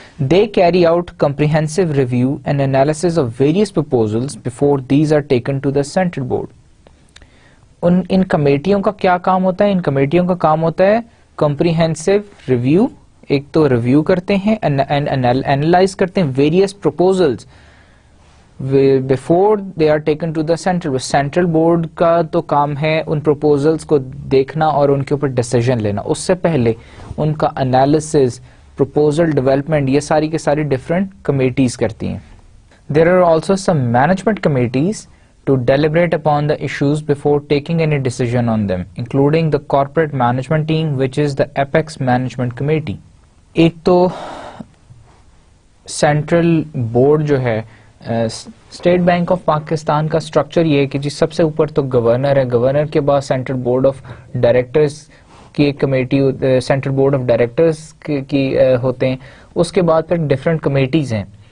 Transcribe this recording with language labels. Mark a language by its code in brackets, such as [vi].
[en] They carry out comprehensive review and analysis of various proposals before these are taken to the central board. [ur] ان کمیٹیوں کا کیا کام ہوتا ہے؟ ان کمیٹیوں کا کام ہوتا ہے comprehensive review, ایک تو ریویو کرتے ہیں, analyze کرتے ہیں [en] various proposals before they are taken to the central board. [ur] Central board کا تو کام ہے ان proposals کو دیکھنا اور ان کے اوپر ڈیسیژن لینا, اس سے پہلے ان کا انالیسز, proposal development, یہ ساری کے ساری different committees کرتی ہیں. [en] There are also some management committees to deliberate upon the issues before taking any decision on them, including the corporate management team, which is the Apex Management Committee. [ur] ایک تو central board جو ہے state bank of Pakistan کا structure یہ ہے کہ جی سب سے اوپر تو گورنر ہے, گورنر کے بعد سینٹرل بورڈ آف ڈائریکٹرز کی ایک committee, central board of directors کی ہوتے ہیں, اس کے بعد پھر ڈفرینٹ کمیٹیز ہیں.